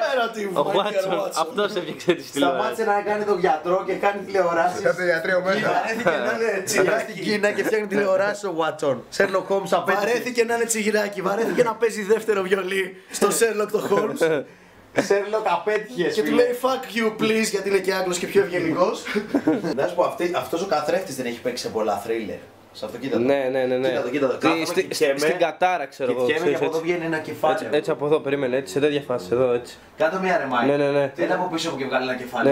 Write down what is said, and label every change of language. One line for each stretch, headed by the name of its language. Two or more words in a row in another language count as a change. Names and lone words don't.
Greek: Ο Watson, αυτός έφτιαξε τις τηλεοράσεις. Σταμάτησε να κάνει τον γιατρό και κάνει τηλεοράσεις. Κάθε ιατρείο μέσα. Βαρέθηκε να είναι τσιγυράκι στην Κίνα και φτιάχνει τηλεοράσεις ο Watson. Sherlock Holmes απέτυχε. Βαρέθηκε να είναι τσιγυράκι, βαρέθηκε να παίζει δεύτερο βιολί στο Sherlock το Holmes. Sherlock απέτυχε. Και του λέει
English: fuck you please
Greek: γιατί είναι και Άγγλος και πιο ευγενικός. Να σου πω, αυτός ο καθρέφτης δεν έχει παίξει σε πολλά θρίλερ. Σε αυτό κοίτα το. Ναι. Κοίτα το. Κάθομαι και κοιτιέμαι. Στην κατάρα ξέρω εγώ. Κοιτιέμαι και από εδώ ξέρεις, βγαίνει ένα κεφάλι. έτσι από εδώ, περίμενε, έτσι σε τέτοια φάση, εδώ έτσι. Κάτω μια ρεμάκι. Ναι. Δεν από πίσω που και βγάλει ένα κεφάλι.